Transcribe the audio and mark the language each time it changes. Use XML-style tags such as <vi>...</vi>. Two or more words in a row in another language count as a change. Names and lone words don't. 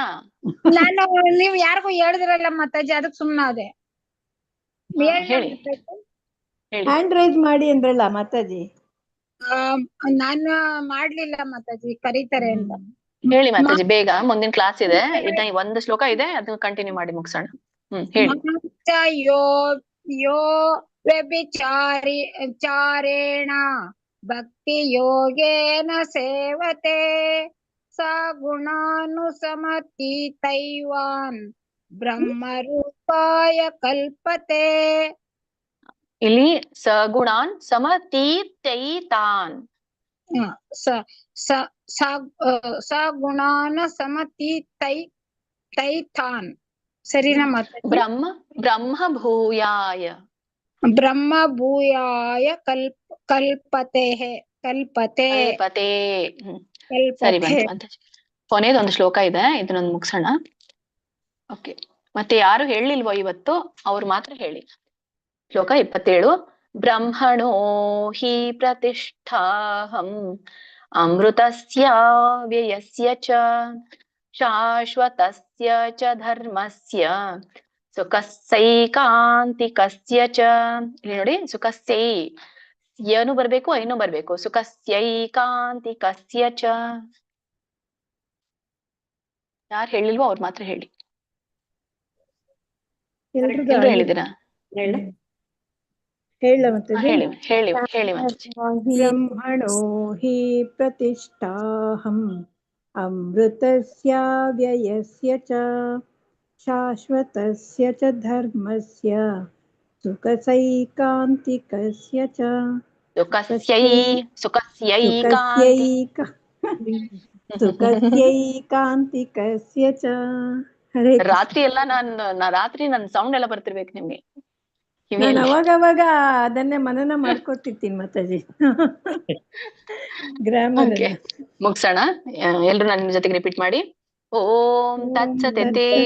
<kn>ನಾನು ನೀವ್ ಯಾರಿಗೂ ಹೇಳಿದ್ರಲ್ಲ ಮಾತಾಜಿ, ಅದಕ್ಕೆ ಸುಮ್ನಾದೆ. ಹೇಳಿ.</kn> <en>hand raise</en> <kn>ಮಾಡಿ ಅಂದ್ರಲ್ಲ ಮಾತಾಜಿ. ನಾನು ಮಾಡ್ಲಿಲ್ಲ ಮಾತಾಜಿ, ಕರೀತಾರೆ ಅಂತ. ಹೇಳಿ ಮಾತಾಜಿ ಬೇಗ, ಮುಂದಿನ ಕ್ಲಾಸ್ ಇದೆ. ಇನ್ನ 1 ಶ್ಲೋಕ ಇದೆ, ಅದನ್ನ ಕಂಟಿನ್ಯೂ ಮಾಡಿ ಮುಗಿಸೋಣ. ಹೇಳಿ.</kn> <sa>ಯೋ ವ್ಯಭಿಚಾರೇಣ भक्तियोगेन सेवते सा गुणानुसमतीतैवान् ब्रह्मरूपाय कल्पते. ಇಲ್ಲಿ ಸಗುಣಾನ್ ಸಮತೀತೈತಾನ್. ಸ ಗುಣಾನ ಸಮತೀತೈತಾನ್.</sa> <kn>ಸರಿನಾ ಮಾತಾಜಿ?</kn> <sa>ಬ್ರಹ್ಮ ಭೂಯಾಯ ಕಲ್ಪತೆ.</sa> <kn>ಸರಿ ಬಂತು ಮಾತಾಜಿ. ಕೊನೆಯದೊಂದು ಶ್ಲೋಕ ಇದೆ, ಇದನ್ನೊಂದು ಮುಗಿಸೋಣ. ಓಕೆ, ಮತ್ತೆ ಯಾರು ಹೇಳಿಲ್ವೋ ಇವತ್ತು ಅವ್ರು ಮಾತ್ರ ಹೇಳಿ. ಶ್ಲೋಕ 27.</kn> <sa>ಬ್ರಹ್ಮಣೋ ಹಿ ಪ್ರತಿಷ್ಠಾಹಂ ಅಮೃತಸ್ಯ ವ್ಯಯಸ್ಯ ಚ ಶಾಶ್ವತಸ್ಯ ಚ ಧರ್ಮಸ್ಯ ಸುಖಸ್ಯೈಕಾಂತಿಕಸ್ಯ ಚ.</sa> <kn>ಇಲ್ಲಿ ನೋಡಿ, ಸುಖಸ್ಯೈ ಯನು ಬರ್ಬೇಕು, ಐನು ಬರ್ಬೇಕು.</kn> <sa>ಸುಖಸ್ಯೈಕಾಂತಿಕಸ್ಯ ಚ.</sa> <kn>ಯಾರು ಹೇಳಿಲ್ವೋ ಅವ್ರು ಮಾತ್ರ ಹೇಳಿ. ಎಲ್ರು ಹೇಳಿದ್ದೀರಾ? ಹೇಳ ಮಾತಾಜಿ. ಹೇಳಿ ಮಾತಾಜಿ.</kn> <sa>ಬ್ರಹ್ಮಣೋ ಹಿ ಪ್ರತಿಷ್ಠಾಹಂ ಅಮೃತಸ್ಯ ವ್ಯಯಸ್ಯ ಚ ಶಾಶ್ವತಸ್ಯ ಚ ಧರ್ಮಸ್ಯ ಸುಖಸೈಕಾಂತಿಕಸ್ಯ ಚ. ಸುಖಸ್ಯೈಕಾಂತಿಕಸ್ಯ ಚ.</sa> <kn>ರಾತ್ರಿ ಎಲ್ಲ ರಾತ್ರಿ ನನ್ ಸೌಂಡ್ ಎಲ್ಲ ಬರ್ತಿರ್ಬೇಕು ನಿಮ್ಗೆ. ನಾನು ಅವಾಗ ಅದನ್ನೇ ಮನನ ಮಾಡ್ಕೊತಿರ್ತೀನಿ ಮಾತಾಜಿ. ಗ್ರಾಮರ್ ಮುಗ್ಸೋಣ. ಎಲ್ರು ನನ್ನ ಜೊತೆಗೆ ರಿಪೀಟ್ ಮಾಡಿ.</kn> <sa>ಓಂ ತತ್ಸತಿ.</sa>